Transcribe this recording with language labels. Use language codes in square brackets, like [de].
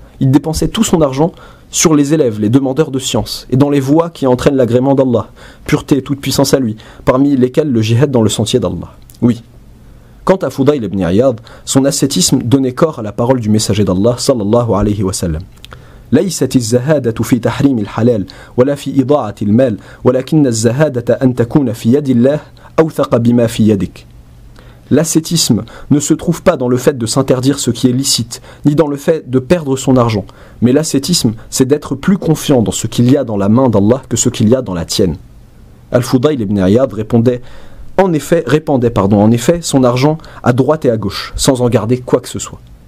[fr] Il dépensait tout son argent sur les élèves, les demandeurs de science, et dans les voies qui entraînent l'agrément d'Allah, pureté et toute puissance à lui, parmi lesquelles le jihad dans le sentier d'Allah. Oui. Quant à Fudayl ibn Iyad, son ascétisme donnait corps à la parole du messager d'Allah, [ar] sallallahu alayhi wa sallam. ليست الزهادة في تحريم الحلال ولا في إضاعة المال ولكن الزهادة أن تكون في يد الله أوثق بما في يدك. [fr] L'ascétisme ne se trouve pas dans le fait de s'interdire ce qui est licite, ni dans le fait de perdre son argent. Mais l'ascétisme, c'est d'être plus confiant dans ce qu'il y a dans la main d'Allah que ce qu'il y a dans la tienne. Al-Fudayl ibn Iyad répandait en effet son argent à droite et à gauche, sans en garder quoi que ce soit.